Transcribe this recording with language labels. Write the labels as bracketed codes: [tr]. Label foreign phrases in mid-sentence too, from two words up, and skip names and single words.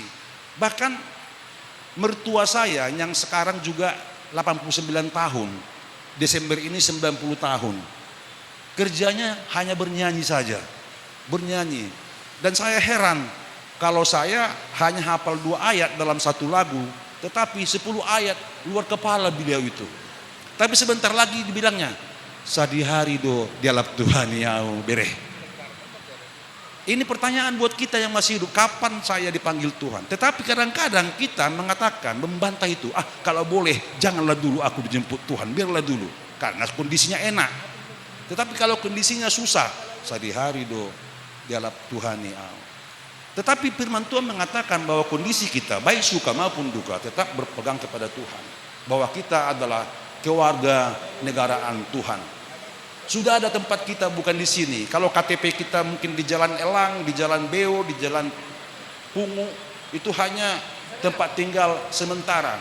[id] Bahkan mertua saya yang sekarang juga 89 tahun, Desember ini 90 tahun. Kerjanya hanya bernyanyi saja. Bernyanyi. Dan saya heran kalau saya hanya hafal 2 ayat dalam satu lagu, tetapi 10 ayat luar kepala beliau itu. Tapi sebentar lagi dibilangnya, [bbc] sadi hari do dialap Tuhan yau bereh. [id] Ini pertanyaan buat kita yang masih hidup, kapan saya dipanggil Tuhan? Tetapi kadang-kadang kita mengatakan, membantah itu, kalau boleh janganlah dulu aku dijemput Tuhan, biarlah dulu. Karena kondisinya enak. Tetapi kalau kondisinya susah, [bbc] sadi hari do dialap Tuhan yau. [id] Tetapi firman Tuhan mengatakan bahwa kondisi kita, baik suka maupun duka, tetap berpegang kepada Tuhan. Bahwa kita adalah keluarga negaraan Tuhan. Sudah ada tempat kita bukan di sini. Kalau KTP kita mungkin di Jalan Elang, di Jalan Beo, di Jalan Pungu, itu hanya tempat tinggal sementara.